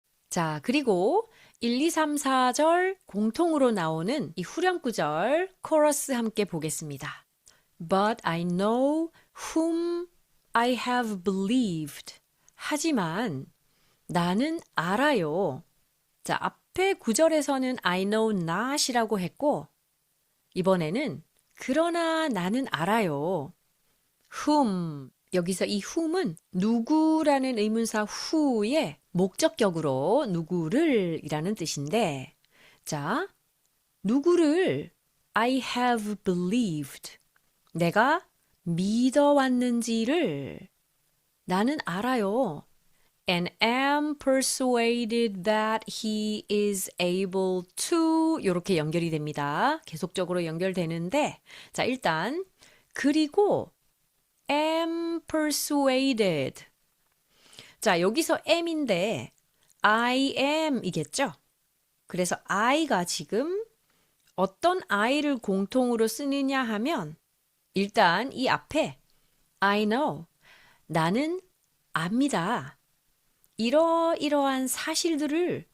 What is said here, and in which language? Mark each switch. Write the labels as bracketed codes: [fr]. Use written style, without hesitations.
[ko] 자, 그리고 1, 2, 3, 4절 공통으로 나오는 이 후렴구절 코러스 함께 보겠습니다. [en] But I know whom I have believed. [ko] 하지만 나는 알아요. 자, 앞에 구절에서는 [en] I know not [ko] 이라고 했고 이번에는 그러나 나는 알아요. whom, 여기서 이 whom은 누구라는 의문사 who의 목적격으로 누구를 이라는 뜻인데 자, 누구를 [en] I have believed, [ko] 내가 믿어왔는지를 나는 알아요. [en] And am persuaded that he is able to [ko] 이렇게 연결이 됩니다. 계속적으로 연결되는데 자, 일단 그리고 [en] am persuaded. [ko] 자, 여기서 am인데 [en] I am [ko] 이겠죠? 그래서 I가 지금 어떤 I를 공통으로 쓰느냐 하면 일단 이 앞에 [en] I know, [ko] 나는 압니다. 이러이러한 사실들을